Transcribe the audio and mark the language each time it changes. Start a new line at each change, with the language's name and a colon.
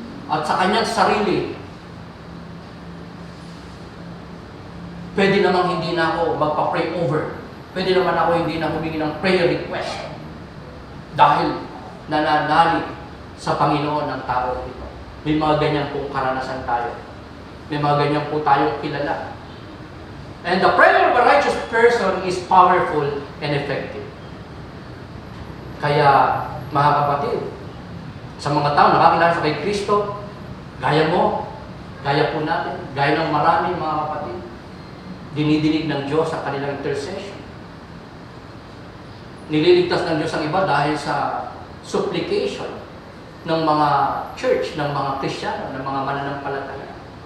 Filipino: At sa kanyang sarili, pwede namang hindi na ako magpa-pray over. Pwede naman ako hindi na humingi ng prayer request. Dahil nananalig sa Panginoon ng tao ito. May mga ganyan pong karanasan tayo. May mga ganyan po tayong kilala.
English: And the prayer of a righteous person is powerful and effective.
Filipino: Kaya, mga kapatid, sa mga tao nakakilala sa kay Kristo, gaya mo, gaya po natin, gaya ng marami mga kapatid, dinidinig ng Diyos sa kanilang intercession. Nililigtas ng Diyos ang iba dahil sa supplication ng mga church, ng mga Kristiyano, ng mga mananampalataya.